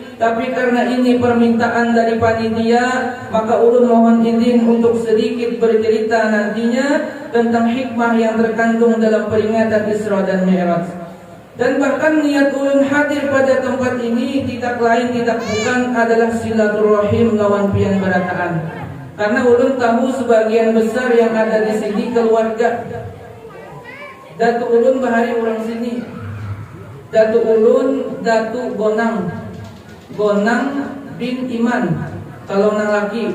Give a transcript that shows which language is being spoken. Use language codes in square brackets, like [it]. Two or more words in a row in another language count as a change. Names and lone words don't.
[id] Tapi karena ini permintaan dari panitia, maka ulun mohon izin untuk sedikit bercerita nantinya tentang hikmah yang terkandung dalam peringatan Isra dan Mi'raj. Dan bahkan niat ulun hadir pada tempat ini tidak lain tidak bukan adalah silaturahim [bjn] lawan pian berataan. [id] Karena ulun tahu sebagian besar yang ada di sini keluarga. [bjn] Datu ulun bahari orang sini. Datu ulun Datu Gonang bin Iman kalau nang laki.